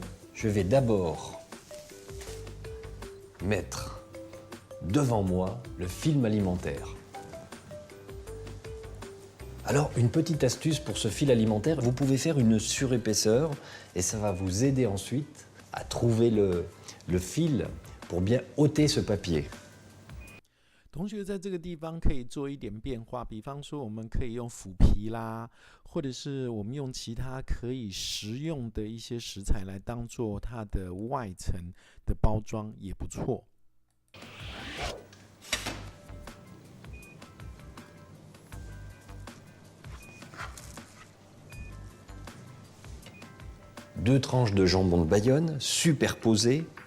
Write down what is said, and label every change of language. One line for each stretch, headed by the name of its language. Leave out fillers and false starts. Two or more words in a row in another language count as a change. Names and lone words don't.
French: Je vais d'abord mettre devant moi le film alimentaire. Alors une petite astuce pour ce fil alimentaire, vous pouvez faire une surépaisseur et ça va vous aider ensuite à trouver le fil pour bien ôter ce papier.
Chinese: 同学在这个地方可以做一点变化，比方说我们可以用腐皮啦，或者是我们用其他可以食用的一些食材来当做它的外层的包装，也不错。
French: 2 tranches de jambon de Bayonne superposées.